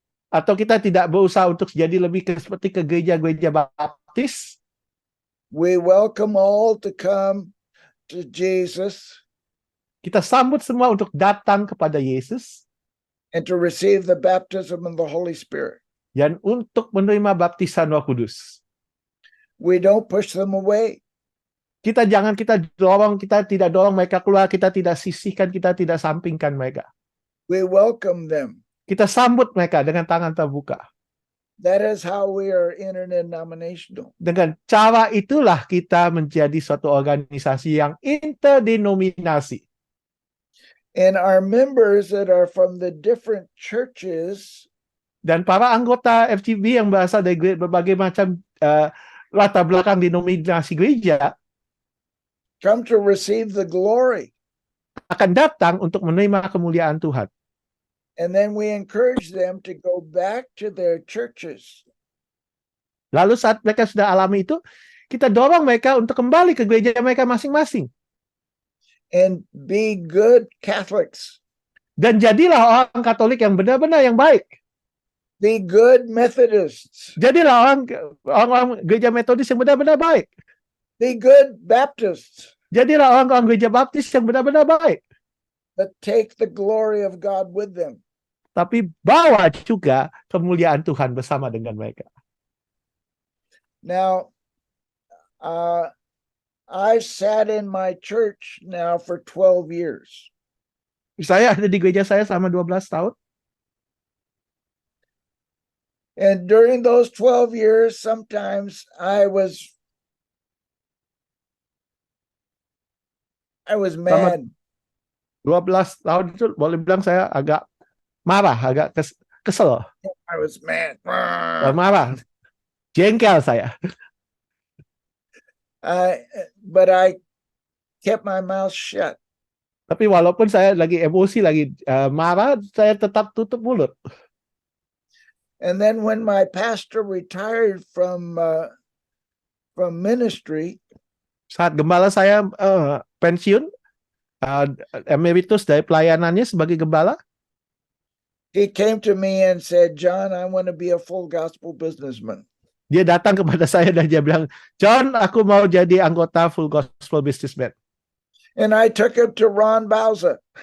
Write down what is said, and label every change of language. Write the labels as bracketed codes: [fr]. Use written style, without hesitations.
[id] Atau kita tidak berusaha untuk jadi lebih seperti ke gereja-gereja Baptis. [en] We welcome all to come to Jesus [id] Kita sambut semua untuk datang kepada Yesus [en] and to receive the baptism of the Holy Spirit. [id] dan untuk menerima baptisan Roh Kudus. [en] We don't push them away. [id] Kita tidak dorong mereka keluar, kita tidak sisihkan, kita tidak sampingkan mereka. [en] We welcome them. [id] Kita sambut mereka dengan tangan terbuka. [en] That is how we are interdenominational. [id] Dengan cara itulah kita menjadi suatu organisasi yang interdenominasi. [en] And our members that are from the different churches [id] Dan para anggota FGB yang berasal dari berbagai macam latar belakang denominasi gereja [en] come to receive the glory. [id] akan datang untuk menerima kemuliaan Tuhan. [en] And then we encourage them to go back to their churches [id] Lalu saat mereka sudah alami itu, kita dorong mereka untuk kembali ke gereja mereka masing-masing. [en] and be good Catholics, [id] Dan jadilah orang Katolik yang benar-benar yang baik. [en] be good Methodists, [id] Jadilah orang gereja Metodis yang benar-benar baik. [en] be good Baptists, [id] Jadilah orang gereja Baptis yang benar-benar baik. [en] but take the glory of God with them. [id] Tapi bawa juga kemuliaan Tuhan bersama dengan mereka. [en] Now, I've sat in my church now for 12 years. [id] Saya ada di gereja saya selama 12 tahun. [en] And during those 12 years, sometimes I was mad. [id] 12 tahun itu boleh bilang saya agak marah, agak kesel. [en] I was mad. [id] Marah. Jengkel saya. [en] But I kept my mouth shut. [id] Tapi walaupun saya lagi emosi, lagi marah, saya tetap tutup mulut. [en] And then when my pastor retired from ministry, [id] Saat gembala saya pensiun, emeritus dari pelayanannya sebagai gembala, [en] he came to me and said, "John, I want to be a full gospel businessman." [id] dia datang kepada saya dan dia bilang, John, aku mau jadi anggota Full Gospel Businessman. [en] And I took him to Ron Bauza.